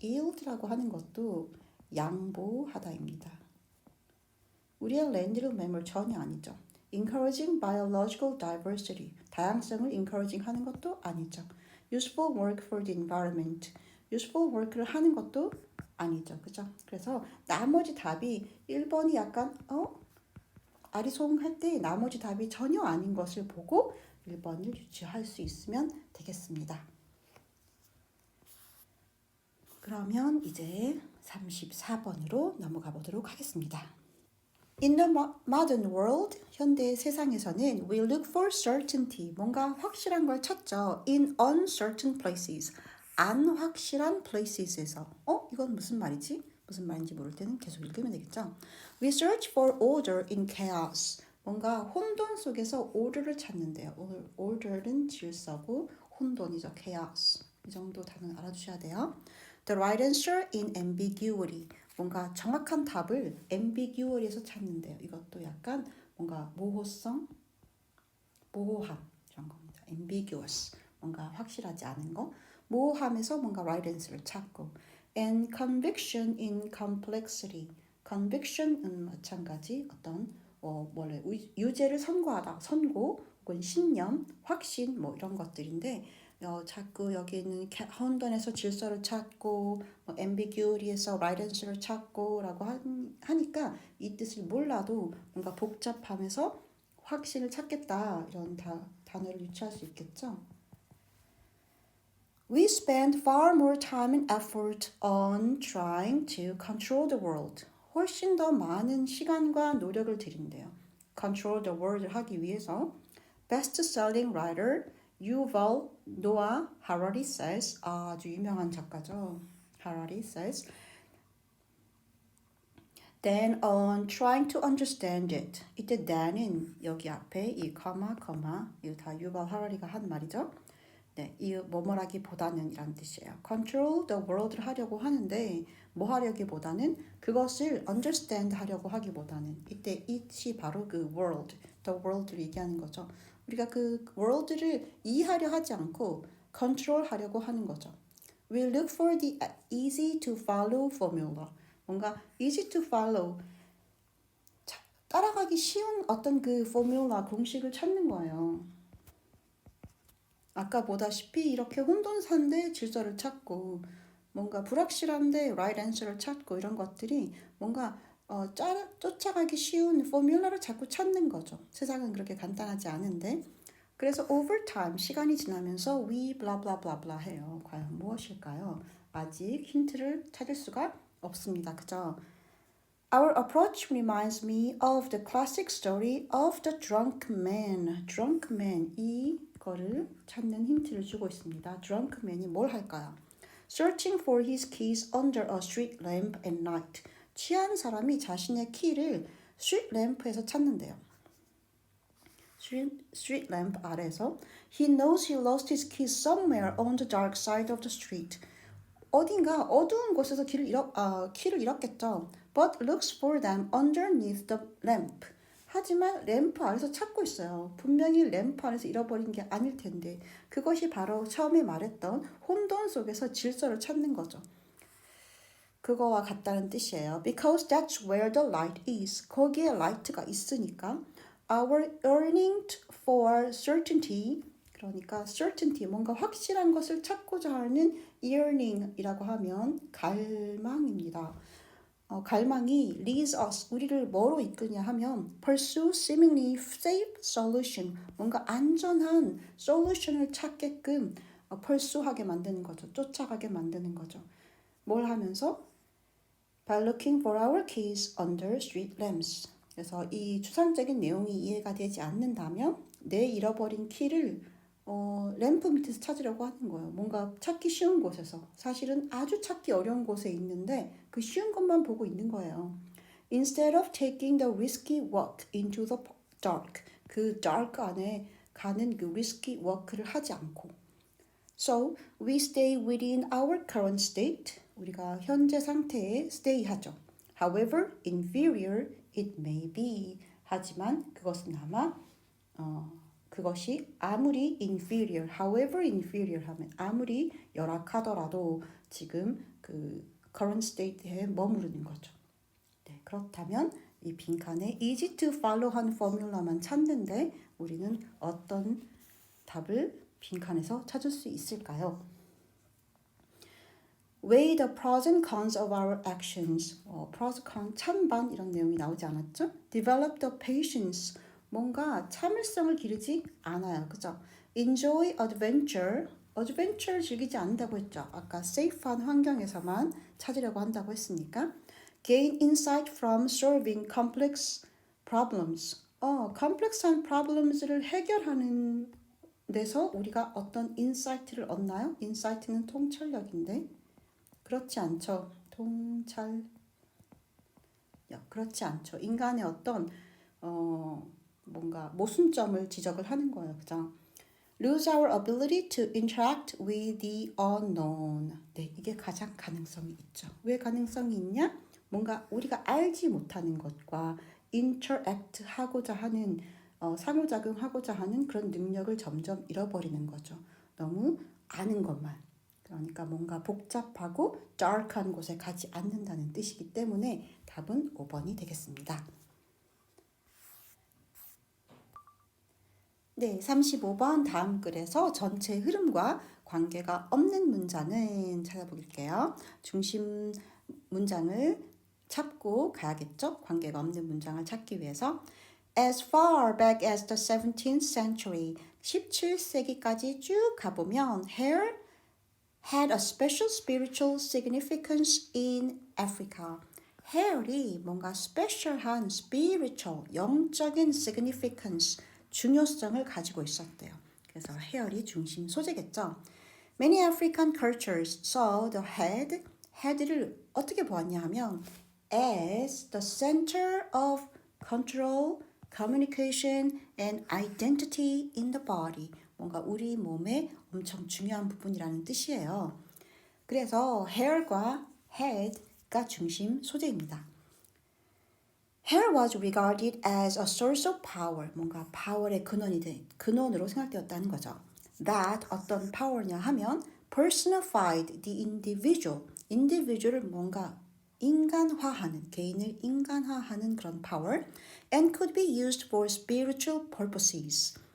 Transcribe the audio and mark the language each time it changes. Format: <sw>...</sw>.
<ko>yield라고 하는 것도 양보하다입니다. 우리의 land를 매물 전혀 아니죠.</ko> <en>encouraging biological diversity.</en> <ko>다양성을 encouraging 하는 것도 아니죠.</ko> <en>useful work for the environment.</en> <ko>useful work를 하는 것도 아니죠. 그죠? 그래서 나머지 답이 1번이 약간 아리송할 때 나머지 답이 전혀 아닌 것을 보고 1번을 유추할 수 있으면 되겠습니다. 그러면 이제 34번으로 넘어가 보도록 하겠습니다.</ko> <en>In the modern world,</en> <ko>현대 세상에서는</ko> <en>we look for certainty,</en> <ko>뭔가 확실한 걸 찾죠.</ko> <en>In uncertain places,</en> <ko>안 확실한 places에서 이건 무슨 말이지? 무슨 말인지 모를 때는 계속 읽으면 되겠죠.</ko> <en>We search for order in chaos,</en> <ko>뭔가 혼돈 속에서 order를 찾는데요. order는 질서고 혼돈이죠. chaos, 이 정도 단어는 알아두셔야 돼요.</ko> <en>The right answer in ambiguity,</en> <ko>뭔가 정확한 답을 ambiguity에서 찾는데요. 이것도 약간 뭔가 모호성, 모호함 이런 겁니다. ambiguous, 뭔가 확실하지 않은 거. 모호함에서 뭔가 right answer를 찾고.</ko> <en>And conviction in complexity,</en> <ko>conviction은 마찬가지 어떤 원래 유죄를 선고하다, 선고 혹은 신념, 확신 뭐 이런 것들인데 자꾸 여기 있는 혼돈에서 질서를 찾고 ambiguity에서 right answer를 찾고 라고 하니까 이 뜻을 몰라도 뭔가 복잡함에서 확신을 찾겠다 이런 단어를 유추할 수 있겠죠.</ko> <en>We spend far more time and effort on trying to control the world.</en> <ko>훨씬 더 많은 시간과 노력을 들인대요.</ko> <en>Control the world</en> <ko>를 하기 위해서.</ko> <en>Best-selling writer</en> <ko>유val 노아 하라리 says, 아주 유명한 작가죠.</ko> <en>하라리 says, then on trying to understand it.</en> <ko>이때 then은 여기 앞에 이 커마 이거 다 유발 하라리가 한 말이죠. 네, 이 뭐뭐라기보다는 이란 뜻이에요.</ko> <en>Control the world</en> <ko>를 하려고 하는데 뭐 하려기보다는 그것을 understand 하려고 하기보다는 이때 it이 바로 그 world, the world를 얘기하는 거죠. 우리가 그 world를 이해하려 하지 않고 control 하려고 하는 거죠.</ko> <en>We look for the easy to follow formula.</en> <ko>뭔가 easy to follow, 따라가기 쉬운 어떤 그 formula, 공식을 찾는 거예요. 아까 보다시피 이렇게 혼돈사인데 질서를 찾고 뭔가 불확실한데 right answer를 찾고 이런 것들이 뭔가 쫓아가기 쉬운 포뮬러를 자꾸 찾는 거죠. 세상은 그렇게 간단하지 않은데 그래서 over time, 시간이 지나면서 we blah blah blah blah 해요. 과연 무엇일까요? 아직 힌트를 찾을 수가 없습니다. 그죠?</ko> <en>Our approach reminds me of the classic story of the drunk man.</en> <ko>drunk man, 이거를 찾는 힌트를 주고 있습니다. drunk man이 뭘 할까요?</ko> <en>Searching for his keys under a street lamp at night.</en> <ko>취한 사람이 자신의 키를 street lamp에서 찾는데요.</ko> <en>street lamp 아래에서 He knows he lost his keys somewhere on the dark side of the street.</en> <ko>어딘가 어두운 곳에서 키를 잃었겠죠.</ko> <en>But looks for them underneath the lamp.</en> <ko>하지만 램프 아래서 찾고 있어요. 분명히 램프 안에서 잃어버린 게 아닐 텐데 그것이 바로 처음에 말했던 혼돈 속에서 질서를 찾는 거죠. 그거와 같다는 뜻이에요.</ko> <en>Because that's where the light is.</en> <ko>거기에 light가 있으니까</ko> <en>our yearning for certainty</en> <ko>그러니까 certainty 뭔가 확실한 것을 찾고자 하는 yearning이라고 하면 갈망입니다. 갈망이</ko> <en>leads us</en> <ko>우리를 뭐로 이끄냐 하면</ko> <en>pursue seemingly safe solution</en> <ko>뭔가 안전한 솔루션을 찾게끔 pursue하게 만드는 거죠. 쫓아가게 만드는 거죠. 뭘 하면서</ko> <en>by looking for our keys under street lamps.</en> <ko>그래서 이 추상적인 내용이 이해가 되지 않는다면 내 잃어버린 키를 램프 밑에서 찾으려고 하는 거예요. 뭔가 찾기 쉬운 곳에서. 사실은 아주 찾기 어려운 곳에 있는데 그 쉬운 것만 보고 있는 거예요.</ko> <en>Instead of taking the risky walk into the dark.</en> <ko>그 dark 안에 가는 그 risky walk를 하지 않고.</ko> <en>So we stay within our current state.</en> <ko>우리가 현재 상태에 stay 하죠.</ko> <en>However inferior it may be.</en> <ko>하지만 그것은 아마 그것이 아무리 inferior,</ko> <en>however inferior</en> <ko>하면 아무리 열악하더라도 지금 그 current state에 머무르는 거죠. 네, 그렇다면 이 빈칸에 easy to follow 한 포뮬라만 찾는데 우리는 어떤 답을 빈칸에서 찾을 수 있을까요?</ko> <en>Weigh the pros and cons of our actions.</en> <ko>pros, cons, 찬반 이런 내용이 나오지 않았죠?</ko> <en>Develop the patience.</en> <ko>뭔가 참을성을 기르지 않아요.</ko> <en>그죠? Enjoy adventure.</en> <ko>adventure 즐기지 않는다고 했죠. 아까 safe한 환경에서만 찾으려고 한다고 했으니까.</ko> <en>Gain insight from solving complex problems.</en> <ko>complex한 problems를 해결하는 데서 우리가 어떤 인사이트를 얻나요? 인사이트는 통찰력인데 그렇지 않죠. 통찰력 그렇지 않죠. 인간의 어떤 뭔가 모순점을 지적을 하는 거예요. 그죠?</ko> <en>Lose our ability to interact with the unknown.</en> <ko>네, 이게 가장 가능성이 있죠. 왜 가능성이 있냐? 뭔가 우리가 알지 못하는 것과 interact 하고자 하는 상호작용하고자 하는 그런 능력을 점점 잃어버리는 거죠. 너무 아는 것만. 그러니까 뭔가 복잡하고 dark한 곳에 가지 않는다는 뜻이기 때문에 답은 5번이 되겠습니다. 네, 35번 다음 글에서 전체 흐름과 관계가 없는 문장은 찾아볼게요. 중심 문장을 찾고 가야겠죠? 관계가 없는 문장을 찾기 위해서</ko> <en>As far back as the 17th century,</en> <ko>17세기까지 쭉 가보면</ko> <en>hair had a special spiritual significance in Africa.</en> <ko>hair이 뭔가 special한 spiritual, 영적인 significance, 중요성을 가지고 있었대요. 그래서 hair이 중심 소재겠죠.</ko> <en>Many African cultures saw the head를</en> <ko>어떻게 보았냐 하면</ko> <en>as the center of control, communication and identity in the body.</en> <ko>뭔가 우리 몸의 엄청 중요한 부분이라는 뜻이에요. 그래서 hair과 head가 중심 소재입니다.</ko> <en>Hair was regarded as a source of power.</en> <ko>뭔가 파워의 근원으로 생각되었다는 거죠.</ko> <en>That</en> <ko>어떤 파워냐 하면</ko> <en>personified the individual.</en> <ko>individual을 뭔가 인간화하는, 개인을 인간화하는 그런</ko> <en>power and could be used for spiritual purposes.</en>